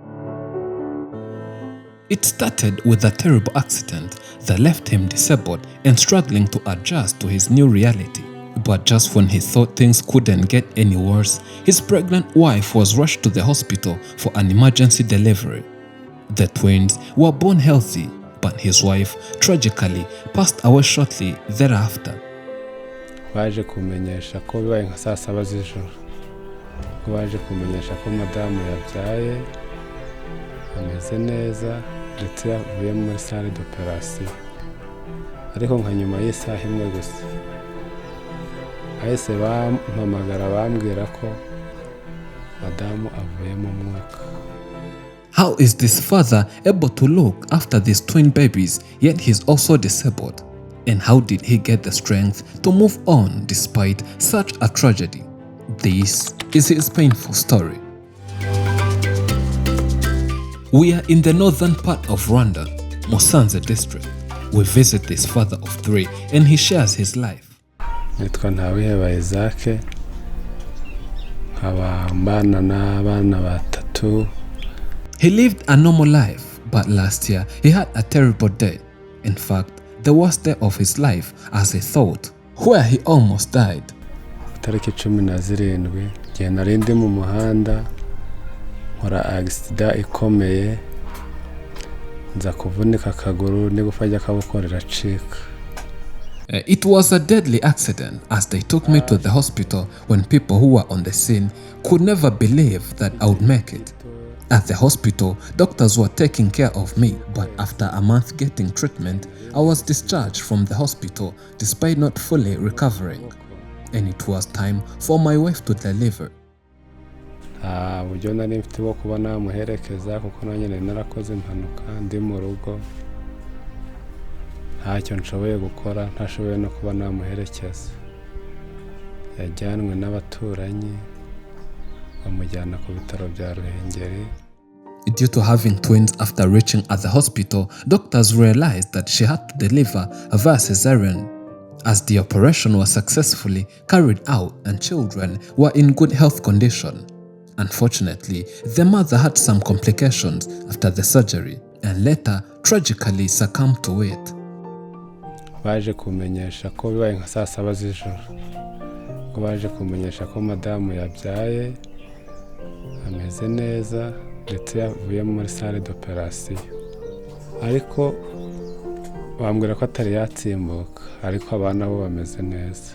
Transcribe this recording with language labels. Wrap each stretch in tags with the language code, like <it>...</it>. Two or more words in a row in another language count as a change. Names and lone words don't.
<en>It started with a terrible accident that left him disabled and struggling to adjust to his new reality. But just when he thought things couldn't get any worse, his pregnant wife was rushed to the hospital for an emergency delivery. The twins were born healthy, but his wife tragically passed away shortly thereafter.</en> <rw>Baje kumenyesha ko bibaye nka saa saba z'ijoro, ko baje kumenyesha ko madamu yabyaye ameze neza ndetse yavuye muri</rw> <fr>salle d'operation,</fr> <rw>ariko nka nyuma y'isaha imwe gusa ahise bampamagara bambwira ko madamu avuye mu mwuka.</rw> <en>How is this father able to look after these twin babies yet he's also disabled? And how did he get the strength to move on despite such a tragedy? This is his painful story. We are in the northern part of Rwanda, Musanze district. We visit this father of three and he shares his life.</en> <rw>Nitwa Ntawiheba Isaac, nkabana n'abana batatu.</rw> <en>He lived a normal life, but last year he had a terrible day. In fact, the worst day of his life, as he thought, where he almost died.</en> <rw>Tariki 17 igihe nari ndi mu muhanda nkora accident ikomeye, nza kuvunika akaguru n'igufa ry'akaboko riracika.</rw> <en>It was a deadly accident as they took me to the hospital when people who were on the scene could never believe that I would make it. At the hospital, doctors were taking care of me, but after a month getting treatment, I was discharged from the hospital despite not fully recovering. And it was time for my wife to deliver.</en> <rw>Uburyo nari mfite bwo kuba namuherekeza kuko nanjye nari narakoze impanuka ndi mu rugo, ntacyo nshoboye gukora, ntashoboye no kuba namuherekeza. Yajyanwe n'abaturanyi bamujyana ku bitaro bya Ruhengeri.</rw> <en>Due to having twins after reaching at the hospital, doctors realized that she had to deliver via cesarean. As the operation was successfully carried out and children were in good health condition. Unfortunately, the mother had some complications after the surgery and later tragically succumbed to it.</en> <rw>Baje kumenyesha ko bibaye nka saa saba z'ijoro, ko baje kumenyesha ko madamu yabyaye ameze neza ndetse yavuye muri</rw> <fr>salle d'operation,</fr> <rw>ariko bambwira ko atari yatsimbuka, ariko abana bo bameze neza.</rw>